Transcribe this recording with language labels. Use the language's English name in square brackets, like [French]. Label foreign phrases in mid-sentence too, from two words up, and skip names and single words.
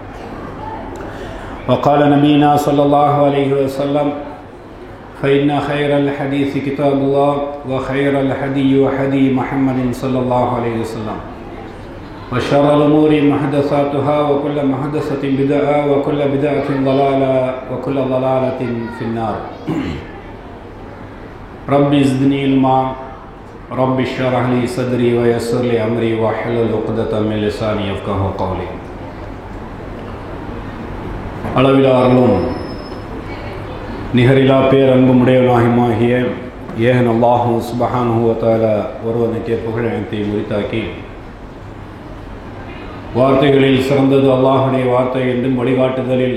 [Arabic] وقال نبينا صلى الله عليه وسلم فإن خير الحديث كتاب الله وخير الهدي هدي محمد صلى الله عليه وسلم وشر الأمور محدثاتها وكل محدثة بدعة وكل بدعة ضلالة وكل ضلالة في النار. رب زدني علما رب اشرح لي صدري ويسر لي أمري واحلل عقدة من لساني يفقهوا قولي. [Tamil] அளவிலா அருளும் நிகரிலா பேரன்பும் உடையவனாகிய ஏகன் அல்லாஹு [Arabic] سبحانه وتعالى [Tamil] ஒருவனுக்கே புகழ் அனைத்தையும் உரித்தாக்கி வார்த்தைகளில் சிறந்தது அல்லாஹுடைய வார்த்தை என்றும் வழிகாட்டுதலில்